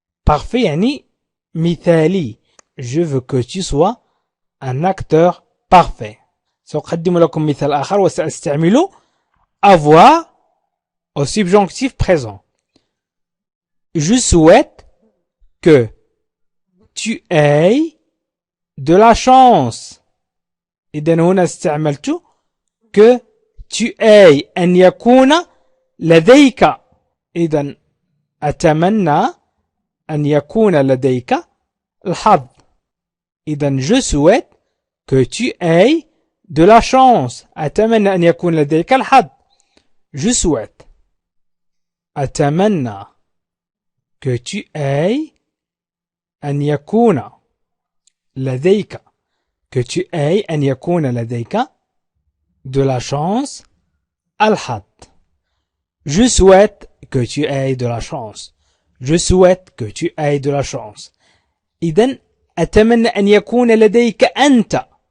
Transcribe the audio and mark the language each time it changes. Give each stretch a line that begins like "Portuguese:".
Arabic: parfait يعني مثالي.
French: je veux que tu sois un acteur parfait.
Arabic: سأقدم لكم مثال آخر وسأستعمل avoir au subjonctif présent.
French: je souhaite que tu aies de la chance.
Arabic: إذن هنا استعملت
French: que tu aies
Arabic: أن يكون لديك. إذن أتمنى أن يكون لديك الحظ.
French: إذن je souhaite que tu aies de la chance.
Arabic: أتمنى أن يكون لديك الحظ.
French: je souhaite.
Arabic: أتمنى
French: que tu aies
Arabic: أن يكون لديك
French: que tu aies أن يكون لديك de la chance
Arabic: الحظ.
French: je souhaite que tu aies de la chance. je souhaite que tu aies de la chance.
Arabic: إذن أتمنى أن يكون لديك أنت.